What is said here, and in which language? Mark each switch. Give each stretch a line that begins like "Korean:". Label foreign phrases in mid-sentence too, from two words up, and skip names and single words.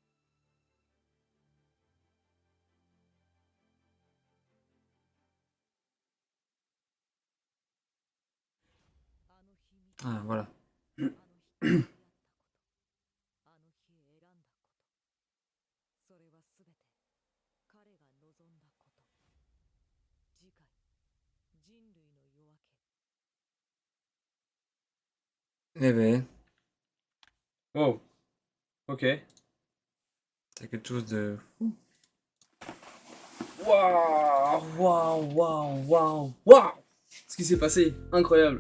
Japanese: あの日見
French: Ah, voilà.
Japanese: あの日出会ったこと、あの日選んだこと、それはすべて彼が望んだこと。次回、人類の夜明け。
French: Eh ben, Wow. Ok. c'est quelque chose de... Waouh, waouh, waouh, waouh, waouh. Ce qui s'est passé, incroyable.